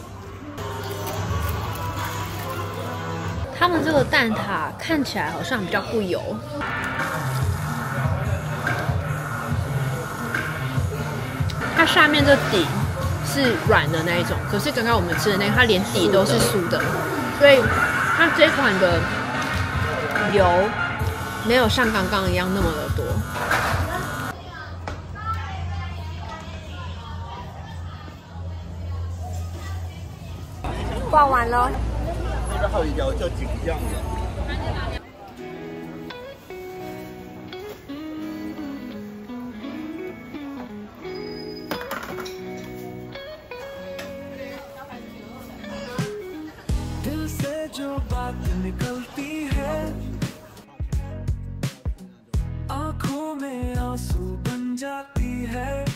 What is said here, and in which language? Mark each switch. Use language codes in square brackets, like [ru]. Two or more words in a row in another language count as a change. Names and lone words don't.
[zh] 他们这个蛋挞看起来好像比较不油，它下面这底是软的那一种，可是刚刚我们吃的那个，它连底都是酥的，所以它这款的油没有像刚刚一样那么的多。逛完了。那边还有一条叫景酱的。 [hi] दिल से जो बात निकलती है आंखों में आंसू बन जाती है